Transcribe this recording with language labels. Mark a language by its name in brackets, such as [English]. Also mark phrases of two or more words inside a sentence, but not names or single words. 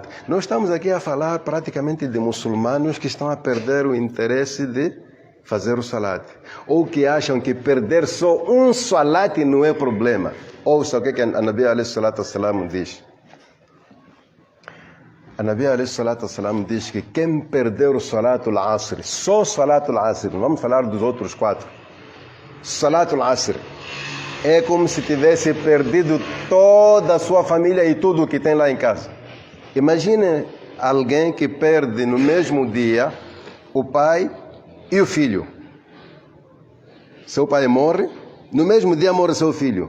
[Portuguese] Nós estamos aqui a falar praticamente de muçulmanos que estão a perder o interesse de fazer o salat. Ou que acham que perder só um salat não é problema. Ouça o que a Nabi a.s. diz. A Nabi a.s. diz que quem perder o [Arabic] صلاة العصر, [Portuguese] só [Arabic] صلاة العصر, [Portuguese] vamos falar dos outros 4. [Arabic] صلاة العصر [Portuguese] é como se tivesse perdido toda a sua família e tudo o que tem lá em casa. Imagine alguém que perde no mesmo dia o pai e o filho. Seu pai morre, no mesmo dia morre seu filho.